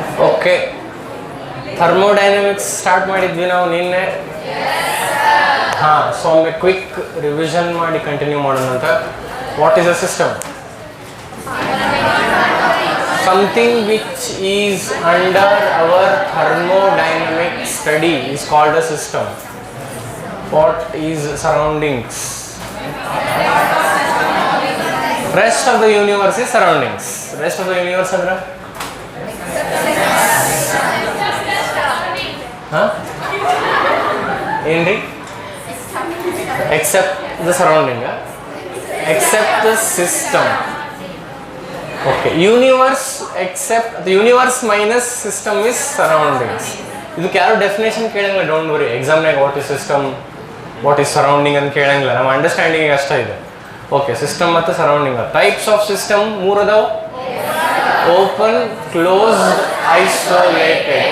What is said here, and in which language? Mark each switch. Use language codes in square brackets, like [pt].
[kn] Okay, thermodynamics start ಮಾಡಿದ್ವಿ ನಾವು ನಿನ್ನೆ. ಹಾಂ, ಸೊ ಒಮ್ಮೆ ಕ್ವಿಕ್ ರಿವಿಷನ್ ಮಾಡಿ ಕಂಟಿನ್ಯೂ ಮಾಡೋಣ ಅಂತ. [en] What is a system? Something which is under our thermodynamic study is called a system. What is surroundings? Rest of the universe is surroundings. Rest of the universe andra? Huh? Endri? Except the surrounding, except the system. Okay, universe except the universe minus system is surroundings. [kn] ಇದಕ್ಕೆ ಯಾರು definition ಕೇಳಂಗಿಲ್ಲ, [en] Don't worry. [kn] ಎಕ್ಸಾಮ್ನಾಗ [en] what is system, what is surrounding [kn] ಅಂತ ಕೇಳಂಗಿಲ್ಲ, ನಮ್ಮ understanding ಅಷ್ಟೇ ಇದೆ. Okay, system ಮತ್ತು surrounding. [en] types of system [kn] 3 ಅದಾವ: open, closed, isolated.